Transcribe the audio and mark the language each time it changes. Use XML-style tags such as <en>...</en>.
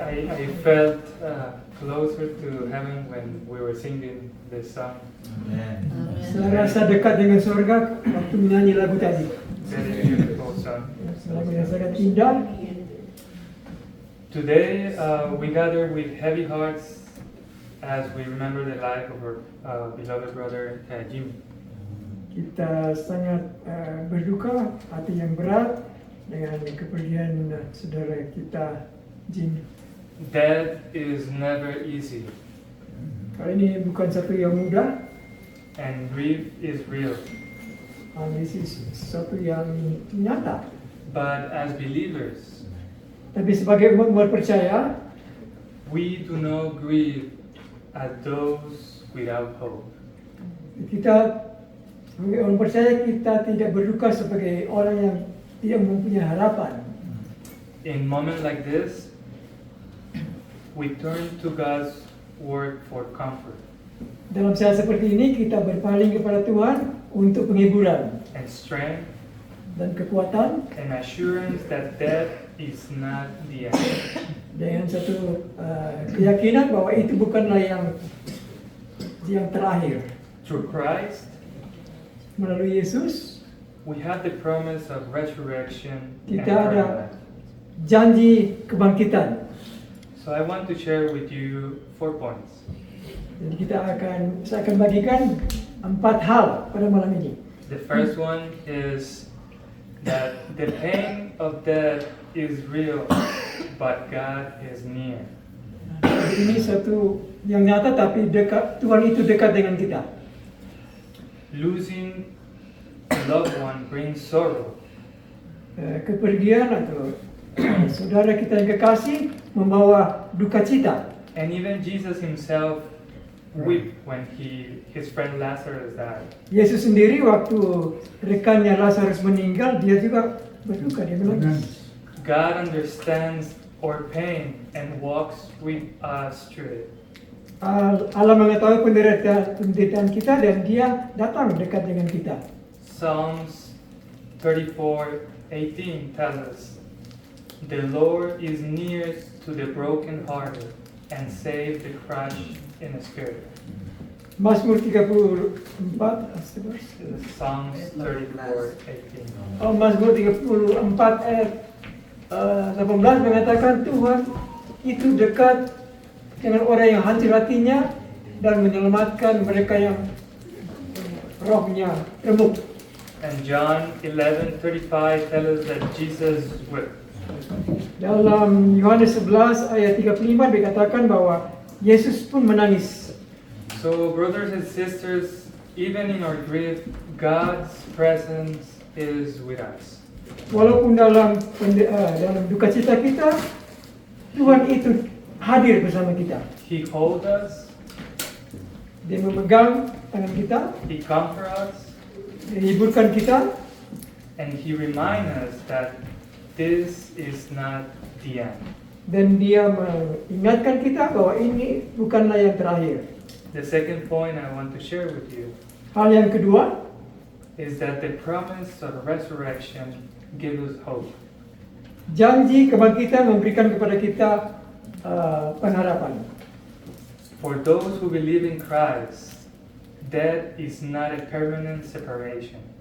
<en>I felt closer to heaven when we were singing this song.</en> <id>Saya rasa dekat dengan surga waktu menyanyi lagu tadi.</id> <en>Very beautiful song.</en> <id>Lagu yang sangat indah.</id> <en>Today we gather with heavy hearts as we remember the life of our beloved brother Jimmy.</en> <id>Kita sangat berduka, hati yang berat dengan kepergian saudara kita Jimmy.</id> <en>Death is never easy,</en> <id>Kali ini bukan satu yang mudah,</id> <en>and grief is real.</en> <id>ini sesuatu yang nyata.</id> <en>But as believers,</en> <id>Tapi sebagai umat percaya,</id> <en>we do not grieve as those without hope.</en> <id>kita sebagai orang percaya kita tidak berduka sebagai orang yang tidak mempunyai harapan.</id> <en>In moments like this, we turn to God's word for comfort</en> <id>Dalam saat seperti ini kita berpaling kepada Tuhan untuk penghiburan</id> <en>and strength</en> <id>dan kekuatan</id> <en>and assurance that death is not the end.</en> <id>dengan satu keyakinan bahwa itu bukanlah yang terakhir.</id> <en>Through Christ,</en> <id>Melalui Yesus</id> <en>we have the promise of resurrection and</en> <id>kita ada</id> <en>eternal life.</en> <id>janji kebangkitan.</id> <en>So I want to share with you 4 points.</en> <id>Dan saya akan bagikan 4 hal pada malam ini.</id> <en>The first one is that the pain of death is real, but God is near.</en> <id>Ini satu yang nyata tapi Tuhan itu dekat dengan kita.</id> <en>Losing a loved one brings sorrow,</en> <id>Kepergian atau saudara kita yang kekasih membawa duka cita.</id> <en>and even Jesus himself wept when his friend Lazarus died.</en> <id>Yesus sendiri waktu rekannya Lazarus meninggal, dia juga berduka, dia menangis.</id> <en>God understands our pain and walks with us through it.</en> <id>Allah mengetahui penderitaan kita dan dia datang dekat dengan kita.</id> <en>Psalms 34:18 tells us, "The Lord is near to the brokenhearted and save the crushed in spirit."</en> <id>Mazmur 34,</id> <en>Psalms 34:18.</en> <id>Mazmur 34 ayat 18 mengatakan Tuhan itu dekat dengan orang yang hancur hatinya dan menyelamatkan mereka yang rohnya remuk.</id> <en>And John 11:35 tells us that Jesus wept.</en> <id>Dalam Yohanes 11 ayat 35 dikatakan bahwa Yesus pun menangis.</id> <en>So, brothers and sisters, even in our grief, God's presence is with us.</en> <id>Walaupun dalam duka cita kita, Tuhan itu hadir bersama kita.</id> <en>He holds us,</en> <id>Dia memegang tangan kita,</id> <en>He comforts us,</en> <id>Dia hiburkan kita,</id> <en>and He reminds us that this is not the end.</en> <id>dan Dia mengingatkan kita bahwa ini bukanlah yang terakhir.</id> <en>The second point I want to share with you</en> <id>Hal yang kedua,</id> <en>is that the promise of resurrection gives us hope.</en> <id>janji kebangkitan memberikan kepada kita pengharapan.</id> <en>For those who believe in Christ, death is not a permanent separation.</en>